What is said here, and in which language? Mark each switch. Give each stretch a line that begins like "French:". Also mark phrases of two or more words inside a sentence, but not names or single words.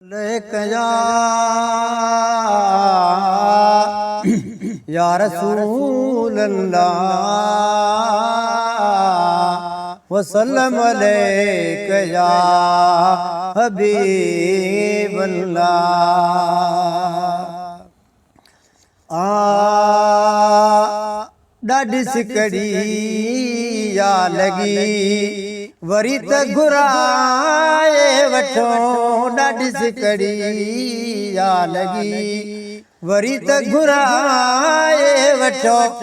Arabic: عليك يا، يا رسول الله، وسلم عليك يا حبيب الله۔
Sindhi: آ، ڏاڍي سڪڙي يا لڳي، وري ته گهرائي وٺو، ڏاڍي سڪڙي يا لڳي، وري ته گهرائي وٺو.